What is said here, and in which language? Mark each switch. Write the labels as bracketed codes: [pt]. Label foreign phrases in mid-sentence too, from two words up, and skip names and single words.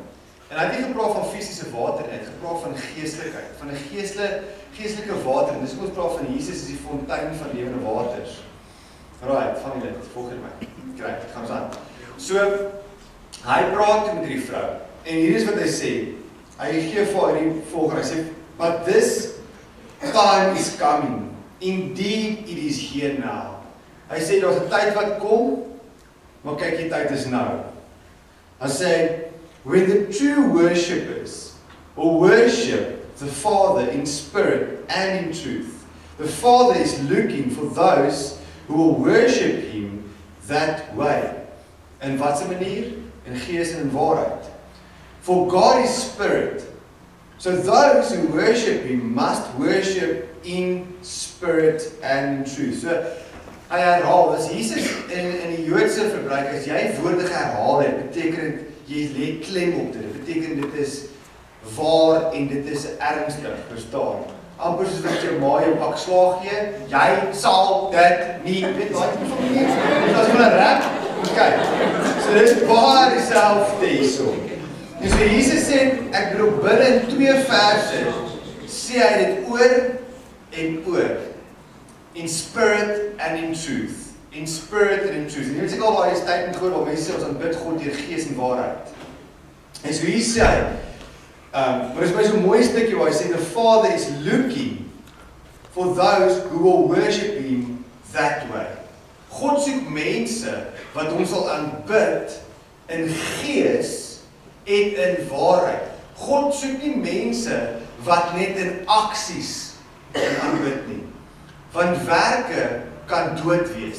[af] En hy het nie gepraat van fisiese water, hy het gepraat van geestelikheid, van 'n geestelike water, en dis ons praat van Jesus is die fontein van lewende waters. Right, van die dit, volg my. Kry, dit gaan ons aan. So, hy praat met die vrou, en hier is wat hy sê, hy gee vir haar die volgende, hy sê, [en] but this time is coming, indeed it is here now. [af] Hy sê, daar's 'n tyd wat kom, maar kyk, die tyd is nou. Hy sê, [en] when the true worshippers will worship the Father in spirit and in truth, the Father is looking for those who will worship Him that way. [af] In wat 'n manier? In gees en in waarheid. [en] For God is spirit, so those who worship Him must worship in spirit and in truth. [af] So, hy herhaal, as Jesus in die Joodse verbruik, as jy woorde herhaal het, beteken dit, jy lê klem op dit, beteken dit is waar en dit is ernstig, verstaan. Amper soos wat jou ma jou pak slaag gee, jy sal dit nie, weet wat jy van nie, dit was van 'n rap, okay, so dit is baie dieselfde hierso. En so Jesus sê, ek bedoel binne in 2 verse, sê hy dit oor en oor, [en] in spirit and in truth. In spirit and in truth. [af] En jy weet seker al waar jy statement gehoor, waar mense sê ons aanbid God deur gees en waarheid. En so hier sê hy, maar is my so 'n mooi stukkie waar hy sê, [en] the Father is looking for those who will worship Him that way. [af] God soek mense wat hom sal aanbid in gees en in waarheid. God soek nie mense wat net in aksies aanbid nie. Want werke kan dood wees.